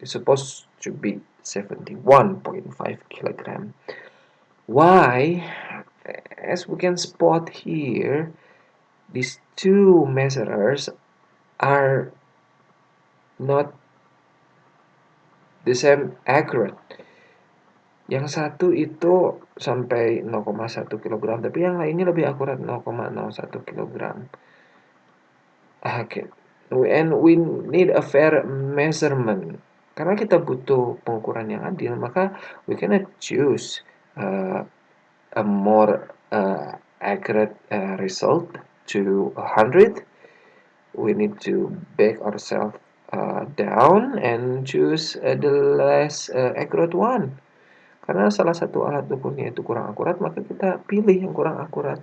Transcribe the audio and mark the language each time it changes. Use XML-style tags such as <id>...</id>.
<en>It's supposed to be 71.5 kg. Why? As we can spot here, these two measurers are not the same accurate.</en> <id>Yang satu itu sampai 0,1 kg, tapi yang lainnya lebih akurat 0,01 kg.</id> <en>Okay. And we need a fair measurement.</en> <id>Karena kita butuh pengukuran yang adil, maka</id> <en>we cannot choose a more accurate result to 100. We need to back ourselves down and choose the less accurate one.</en> <id>Karena salah satu alat ukurnya itu kurang akurat, maka kita pilih yang kurang akurat.</id>